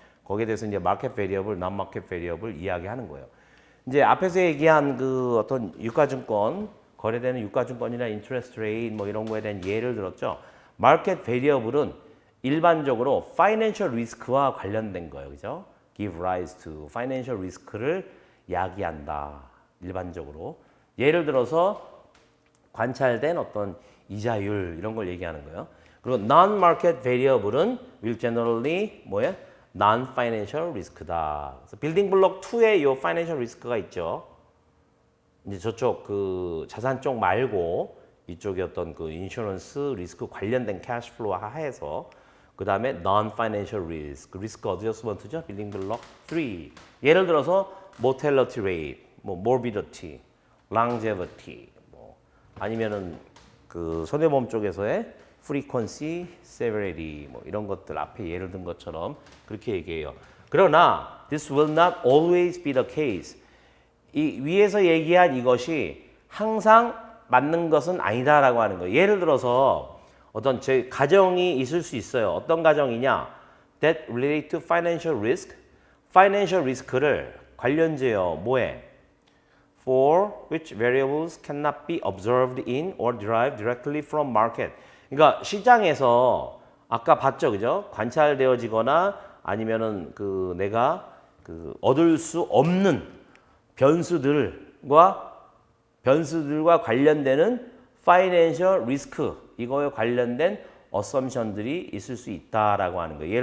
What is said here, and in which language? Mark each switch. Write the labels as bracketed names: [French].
[Korean] 거기에 대해서 이제 market variable, non-market variable 이야기하는 거예요. 이제 앞에서 얘기한 그 어떤 유가증권 거래되는 유가증권이나 interest rate 뭐 이런 거에 대한 예를 들었죠. market variable은 일반적으로 financial risk와 관련된 거예요. 그죠? [English] give rise to [Korean] financial risk를 야기한다. 일반적으로. 예를 들어서 관찰된 어떤 이자율 이런 걸 얘기하는 거예요. 그리고 non-market variable은 [English] will generally [Korean] 뭐예요? non-financial risk다. 그래서 빌딩 블록 2에 이 financial risk가 있죠. 이제 저쪽 그 자산 쪽 말고 이쪽에 어떤 그 인슈런스 리스크 관련된 캐시플로우 하에서 그 다음에 non-financial risk, 리스크 어드저스먼트죠. 빌딩 블록 3. 예를 들어서 mortality rate, 뭐 morbidity, longevity, 뭐 아니면은 그 손해보험 쪽에서의 frequency, severity 뭐 이런 것들 앞에 예를 든 것처럼 그렇게 얘기해요. 그러나 [English] this will not always be the case. [Korean] 이 위에서 얘기한 이것이 항상 맞는 것은 아니다라고 하는 거예요. 예를 들어서 어떤 제 가정이 있을 수 있어요. 어떤 가정이냐? [English] That relate to financial risk. [Korean] financial risk를 관련제요. 뭐에? [English] For which variables cannot be observed in or derived directly from market. [Korean] 그러니까 시장에서 아까 봤죠, 그죠? 관찰되어지거나 아니면은 그 내가 그 얻을 수 없는 변수들과 관련되는 financial risk 이거에 관련된 어썸션들이 있을 수 있다라고 하는 거예요.